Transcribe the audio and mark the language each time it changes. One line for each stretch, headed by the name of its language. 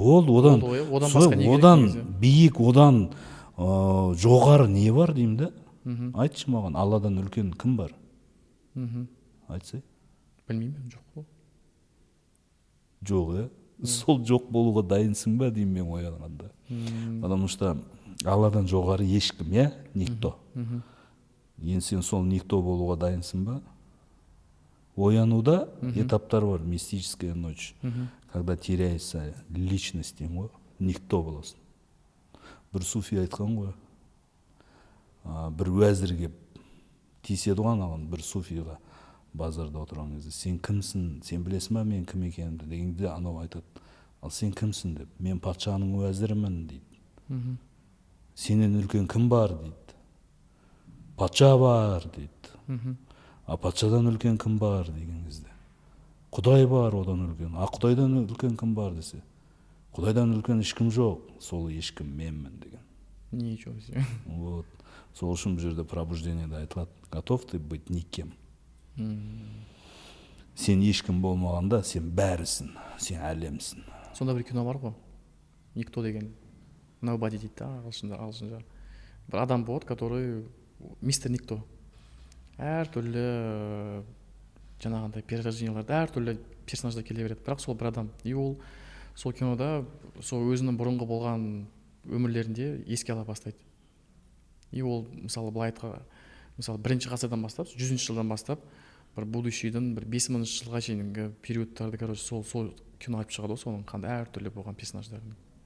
Kazakh: Одан биік, одан жоғары не бар деймін да? Айтшы маған, Алладан үлкен кім бар? Айтсай. Білмеймін, жоқ қой. Жоқ, сол жоқ болуға дайынсың ба деймін мен оянғанда.
Russian: Потому что
Kazakh: Алладан жоғары ешкім,
Russian: никто.
Kazakh: Енді сен сол
Russian: никто
Kazakh: болуға дайынсың ба? Оянуда этаптар бар,
Russian: мистическая ночь, когда теряется личность, никто
Kazakh: боласың. Бір суфи айтқан ғой, бір уәзірге тиіседі ғой анаған, бір суфиға базарда отырған кезде, сен кімсің, сен білесің ба мен кім екенімді дегенде анау айтады, ал сен кімсің деп, мен патшаның уәзірімін дейді. Сенен үлкен кім бар дейді, патша бар дейді. А патшадан үлкен кім бар деген кезде, Құдай бар одан үлкен. А Құдайдан үлкен кім бар десе, Құдайдан үлкен ешкім жоқ, сол ешкім менмін деген.
Russian: Ничего себе. Вот.
Kazakh: Сол үшін бұл жерде пробуждениеде айтылады,
Russian: готов ты быть никем.
Kazakh: Сен ешкім болмағанда, сен бәрісің, сен әлемсің. Сонда бір кино бар ғой,
Russian: никто
Kazakh: деген,
English: nobody
Kazakh: дейді да, ағылшынша. Бір адам болады,
Russian: который мистер никто.
Kazakh: Әр түрлі жаңағындай перерожденияларды, әр түрлі персонаждар келе береді, бірақ сол бір адам. И ол сол кинода сол өзінің бұрынғы болған өмірлерінде еске ала бастайды. И ол мысалы былай айтқанда, мысалы 1-ші ғасырдан бастап, 100-ші жылдан бастап, бір будущийдің бір 5000-ші жылға шейінгі периодтарды, короче, сол кино айтып шығады, соның қандай әр түрлі болған персонаждардың.